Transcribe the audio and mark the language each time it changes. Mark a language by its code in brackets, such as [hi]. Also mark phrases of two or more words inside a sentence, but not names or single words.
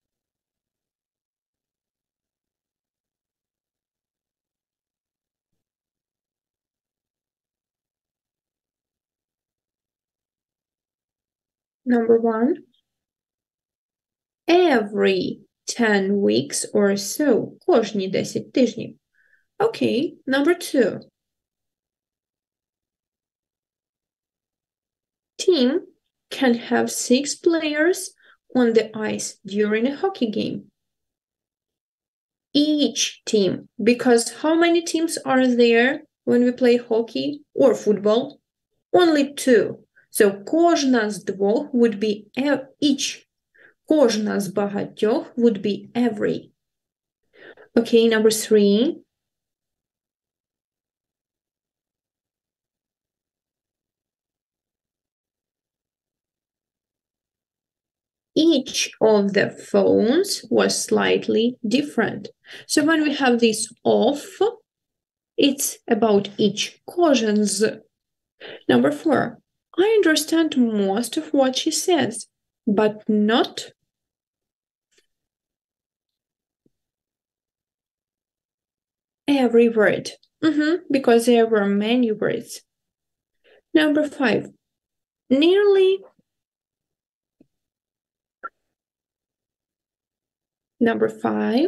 [en] Number 1, every 10 weeks or so. [uk] Кожні 10 тижнів. [en] Okay, number 2. Team can have 6 players on the ice during a hockey game. Each team, because how many teams are there when we play hockey or football? Only 2. So [uk] кожна з двох [en] would be each. [uk] Кожна з багатьох [en] would be every. Okay, number 3. Each of the phones was slightly different. So when we have this of, it's about each. [uk] Кожен з. [en] Number 4. I understand most of what she says, but not every word. Because there were many words. Number 5. Number 5.